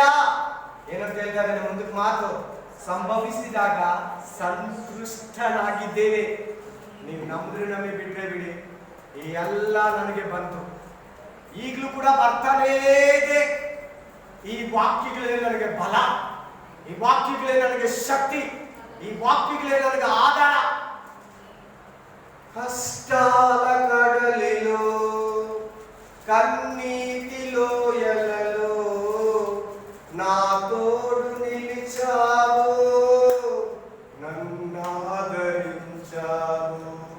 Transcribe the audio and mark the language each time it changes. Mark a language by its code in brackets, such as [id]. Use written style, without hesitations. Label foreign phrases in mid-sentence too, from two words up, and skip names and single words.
[kn] ಏನಂತ ಹೇಳ್ತಾ ಇದ್ದಾನೆ ಮುಂದಕ್ಕೆ ಮಾತು, ಸಂಭವಿಸಿದಾಗ ಸಂತುಷ್ಟನಾಗಿದ್ದೇನೆ. ನೀವು ನಂಬಿದ್ರೆ ನಮಗೆ, ಬಿಟ್ರೆ ಬಿಡಿ. ಈ ಎಲ್ಲ ನನಗೆ ಬಂತು, ಈಗಲೂ ಕೂಡ ಬರ್ತಾನೇ ಇದೆ. ಈ ವಾಕ್ಯಗಳೇ ನನಗೆ ಬಲ, ಈ ವಾಕ್ಯಗಳೇ ನನಗೆ ಶಕ್ತಿ, ಈ ವಾಕ್ಯಗಳೇ ನನಗೆ ಆಧಾರ. [te] కష్టాల కడలిలో కన్నీటిలో ఎలలో నా తోడు నిలిచావు, నన్ను ఆదరించావు.